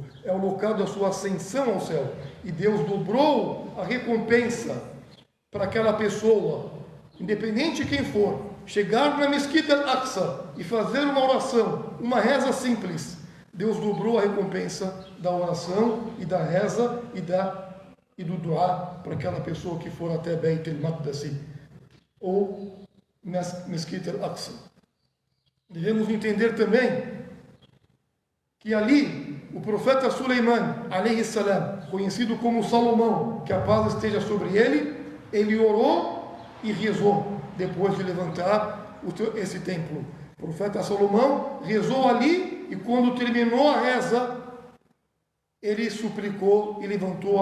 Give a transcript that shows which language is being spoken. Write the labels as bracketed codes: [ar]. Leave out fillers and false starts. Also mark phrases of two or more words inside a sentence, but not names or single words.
[pt] É o local da sua ascensão ao céu, e Deus dobrou a recompensa para aquela pessoa, independente de quem for, chegar na Mesquita al-Aqsa e fazer uma oração, uma reza simples. Deus dobrou a recompensa da oração e da reza e do duá para aquela pessoa que for até Beit al-Maqdis ou Mesquita al-Aqsa. Devemos entender também que ali o profeta Suleiman, [ar] عليه السلام, [pt] conhecido como Salomão, que a paz esteja sobre ele orou e rezou depois de levantar esse templo. O profeta Salomão rezou ali e quando terminou a reza, ele suplicou e levantou